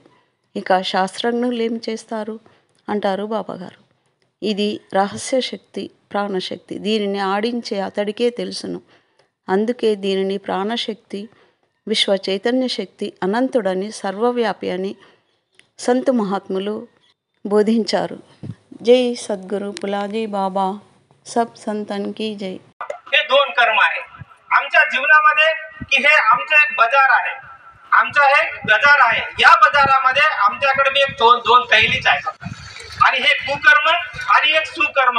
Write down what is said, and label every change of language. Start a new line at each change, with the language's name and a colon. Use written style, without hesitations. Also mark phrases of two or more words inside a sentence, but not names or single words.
Telugu: ఇక శాస్త్రజ్ఞులు ఏం చేస్తారు? అంటారు బాబాగారు. ఇది రహస్య శక్తి, ప్రాణశక్తి. దీనిని ఆడించే అతడికే తెలుసును. అందుకే దీనిని ప్రాణశక్తి, విశ్వ చైతన్య శక్తి, అనంతుడని, సర్వవ్యాపి అని సంతు మహాత్ములు బోధించారు.
Hindi: जय सद्गुरू पुलाजी बाबा, सब संतान की जय.
Marathi: हे दोन कर्म आहे आमच्या जीवनामध्ये की हे आमचं एक बाजार आहे, आमचा हे बाजार आहे. या बाजारामध्ये आमच्याकडे मी एक दोन थैलीच आहे आणि हे कुकर्म आणि एक सुकर्म.